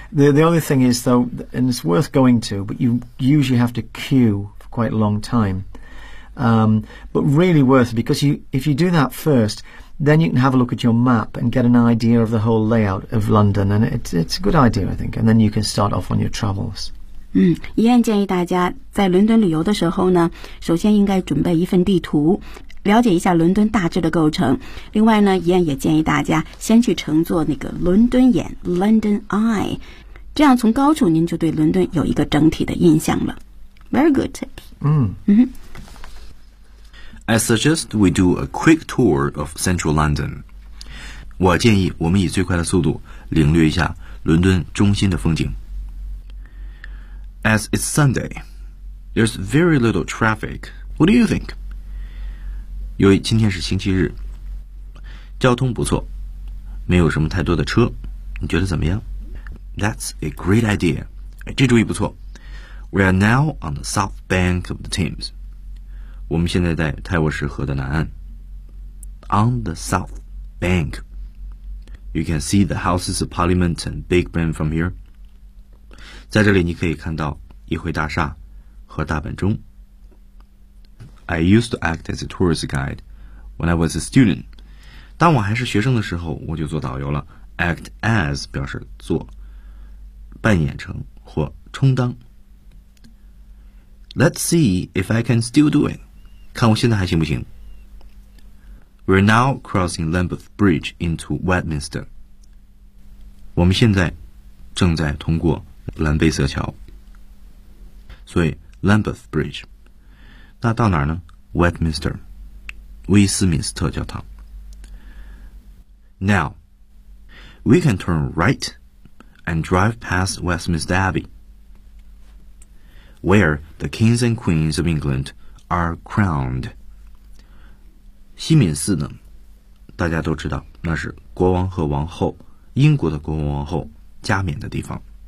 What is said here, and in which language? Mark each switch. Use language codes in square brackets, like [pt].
[en] The other thing is, though, and it's worth going to, but you usually have to queue for quite a long time. But really worth it, because if you do that first, then you can have a look at your map and get an idea of the whole layout of London. And it's a good idea, I think. And then you can start off on your travels. [zh] 一样建议大家在伦敦旅游的时候呢，首先应该准备一份地图，了解一下伦敦大致的构成。另外呢，一样也建议大家先去乘坐那个伦敦眼 London Eye， 这样从高处您就对伦敦有一个整体的印象了。 [en] Very good tip. I suggest we do a quick tour of central London. [zh] 我建议我们以最快的速度领略一下伦敦中心的风景。 [en] As it's Sunday, there's very little traffic. What do you think? [zh] 由于今天是星期日，交通不错，没有什么太多的车，你觉得怎么样？ [en] That's a great idea. [zh] 这主意不错。 [en] We are now on the south bank of the Thames. [zh] 我们现在在泰晤士河的南岸。 [en] On the south bank. You can see the Houses of Parliament and Big Ben from here. [zh] 在这里你可以看到议会大厦和大本钟。 [en] I used to act as a tourist guide when I was a student. [zh] 当我还是学生的时候，我就做导游了。 Act as 表示做，扮演成或充当。 [en] Let's see if I can still do it. [zh] 看我现在还行不行。 [en] We're now crossing Lambeth Bridge into Westminster. [zh] 我们现在正在通过蓝贝瑟桥，所以 Lambeth Bridge， 那到哪儿呢？ Westminster， 威斯敏斯特教堂。 [en] Now we can turn right and drive past Westminster Abbey where the kings and queens of England are crowned。 [zh] 西敏寺呢，大家都知道，那是国王和王后，英国的国王王后加冕的地方。